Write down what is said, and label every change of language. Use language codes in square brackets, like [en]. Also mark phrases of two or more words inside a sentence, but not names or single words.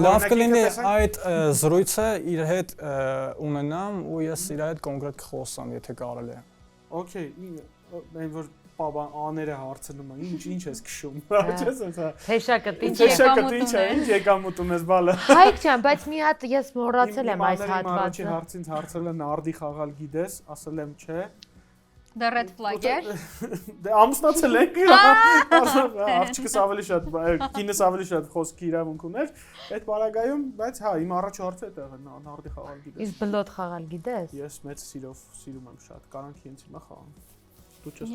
[hy] լավ կլինի այդ զրույցը իր հետ ունենամ ու ես իր հետ կոնկրետ կխոսամ, եթե կարելի է։ Okay, այն որ բաբան աները հարցնում է, ինչ ես քշում։ Չես ասա։ Թեշակը ինչ Ինչ է, ինչ եկամուտ ունես բալը։ Հայկ ջան, բայց մի հատ ես մոռացել եմ այս հատվածը։ Առաջին հարցին հարցել են նարդի խաղալ գիտես, ասել եմ չէ։ [en] The red flag-էր։ [hy] Դե ամուսնացել ենք։ Աղջիկս ավելի շատ, կինս ավելի շատ խոսքի իրավունք ուներ այդ բարագայում, բայց հա, իմ առաջի հարցը դա է, նարդի խաղալ գիտես։ Իսկ բլոտ խաղալ գիտես։ Ես մեծ սիրով սիրում եմ շատ, կարանք ինձ հիմա խաղամ։ Դու չես